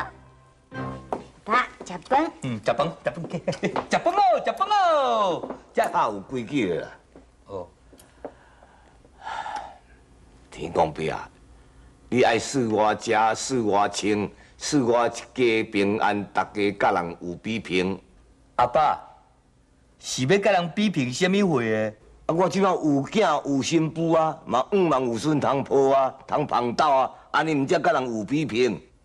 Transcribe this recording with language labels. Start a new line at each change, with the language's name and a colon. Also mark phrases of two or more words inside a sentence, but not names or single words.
Min Nan Chinese: 爸，食饭。食饭哦，太有规矩了啦。哦，天公伯啊，你爱赐我食，赐我穿，赐我一家平安，大家甲人有比拼。阿爸，是要甲人比拼什么货的？啊，我即摆有囝有新妇啊，嘛望有孙通抱啊，通捧斗啊，安尼毋则甲人有比拼。